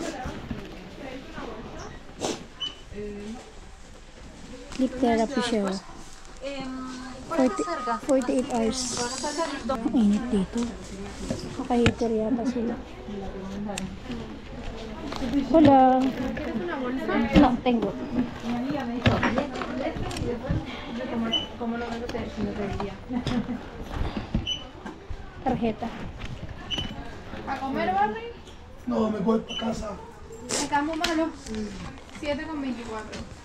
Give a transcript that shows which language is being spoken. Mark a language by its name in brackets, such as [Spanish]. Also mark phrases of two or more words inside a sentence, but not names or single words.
[English] Lip therapy [Filipino] siya. 48 hours. Ang init dito. Naka-heater yata sila. Wala. [Spanish] No, tengo. Tarjeta. ¿A comer, Barney? No, me voy para casa. Estamos malos. 7,24.